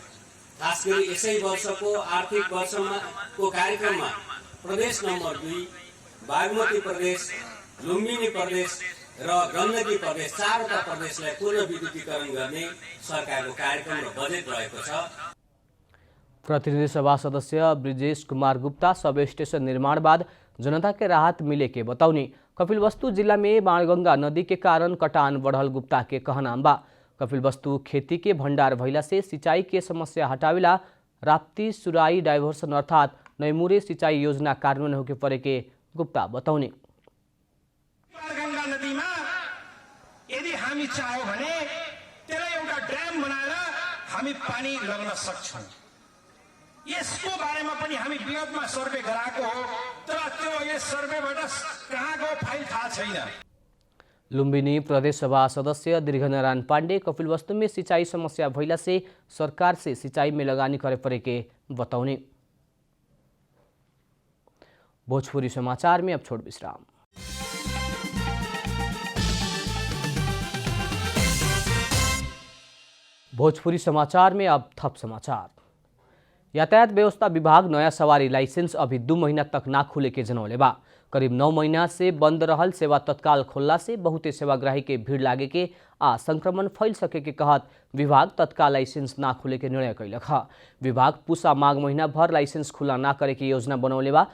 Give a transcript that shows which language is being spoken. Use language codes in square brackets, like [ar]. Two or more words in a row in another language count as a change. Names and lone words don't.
[ne] खास गरी यसै वर्षको आर्थिक वर्षमा को कार्यक्रममा प्रदेश नम्बर 2 बागमती प्रदेश, लुम्बिनी प्रदेश र गण्डकी प्रदेश 4वटा प्रदेशलाई पुनः विद्युतीकरण गर्ने सरकारको कार्यक्रम र बजेट रहेको छ। [bho] प्रतिनिधि सभा सदस्य ब्रिजेश कुमार गुप्ता सब स्टेशन निर्माण बाद जनता के राहत मिले के बताउने। कपिलवस्तु जिला में बाणगंगा नदी के कारण कटान बढ़ल गुप्ता के कहनाम बा। कपिलवस्तु खेती के भंडार भइला से सिंचाई के समस्या हटावेला राप्ती सुराई डाइवर्सन अर्थात नैमुरे सिंचाई योजना कार्यान्वयन होके परे के गुप्ता बताउने। [ne] गंगा नदीमा यदि हामी चाह्यौं भने त्यसलाई एउटा ड्याम बनाएर हामी पानी लगाउन सक्छौं। यसको बारेमा पनि हामी विगतमा सर्वे गराएको हो, तर त्यो यस सर्वेबाट कहाँको फाइल थाहा छैन। [bho] लुम्बिनी प्रदेश सभा सदस्य दीर्घनारायण पांडे कपिलवस्तु में सिंचाई समस्या भइला से सरकार से सिंचाई में लगानी करे परे के बताउने। भोजपुरी समाचार में अब छोड़ विश्राम। भोजपुरी समाचार में अब थप समाचार। यातायात व्यवस्था विभाग नया सवारी लाइसेंस अभी 2 महीना तक ना खुले के जनौले बा। करीब 9 महीना से बंद रहल सेवा तत्काल खोलला से बहुते सेवाग्राही के भीड़ लागे के आ संक्रमण फैल सके के कहत विभाग तत्काल लाइसेंस ना खुले के निर्णय कैलक ह। विभाग पूसा माघ महीना भर लाइसेंस खुला ना करे के योजना बनौले बा।